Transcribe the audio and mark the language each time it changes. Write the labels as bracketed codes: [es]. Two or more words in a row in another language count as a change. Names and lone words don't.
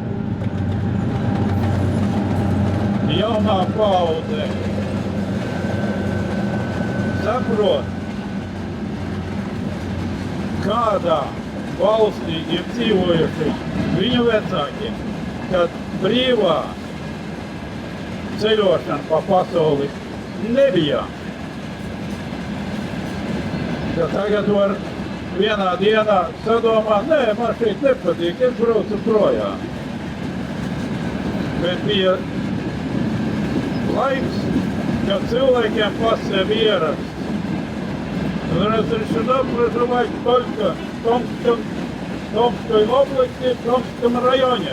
[lv] jaunā paudze saprot, kādā valstī ir dzīvojuši viņu vecāki, kad brīvā ceļošana pa pasauli nebija. Ka tagad var vienā dienā sadomāt, nē, man šeit nepatīk, es braucu projām. Bet bija laiks, kad cilvēkiem [ru] по sevi разрешено проживать только в Томской области, в Томском районе.